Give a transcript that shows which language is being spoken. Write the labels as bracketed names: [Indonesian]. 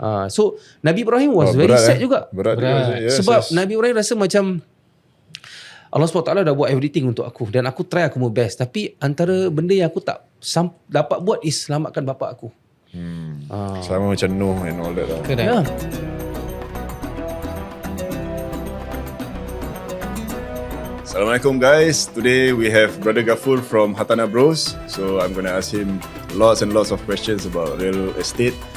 [English] So Nabi Ibrahim was very sad [Malay] juga. Berat. [English] Yes, [Malay] sebab Nabi Ibrahim rasa macam Allah SWT dah buat [English] everything [Malay] untuk aku dan aku [English] try [Malay] aku [English] my best, [Malay] tapi antara benda yang aku tak dapat buat is selamatkan bapak aku. Sama macam Nuh [English] and all that [Malay] lah. Ya. [English] Assalamualaikum guys. Today we have Brother Ghafur from Hatana Bros. So I'm going to ask him lots and lots of questions about real estate.